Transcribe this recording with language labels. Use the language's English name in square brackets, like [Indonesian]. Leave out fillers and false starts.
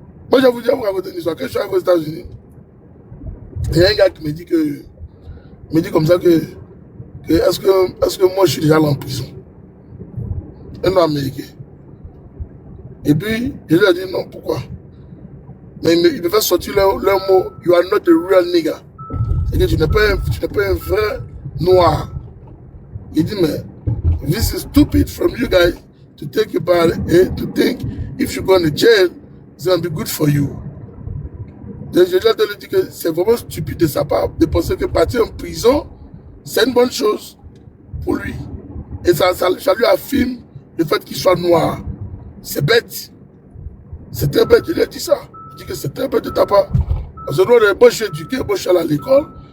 [French] Moi je vais vous raconter une histoire. Quand je suis arrivé aux États-Unis, il y a un gars qui me dit comme ça que est-ce que moi je suis déjà allé en prison? Un homme américain. Et puis, je lui ai dit non, pourquoi? Mais il me fait sortir leur mot, [English] you are not a real nigger. [French] C'est que tu n'es pas un vrai noir. Il dit, mais [English] this is stupid from you guys to take your body and to think if you go to jail, it's going to be good for you. [French] Donc, je lui ai dit que c'est vraiment stupide de sa part de penser que partir en prison, c'est une bonne chose pour lui. Et ça lui affirme le fait qu'il soit noir. C'est bête. C'est très bête, je lui ai dit ça. Je dis que c'est très bête de ta part. Parce que moi, je suis éduqué, moi, je suis allé à l'école.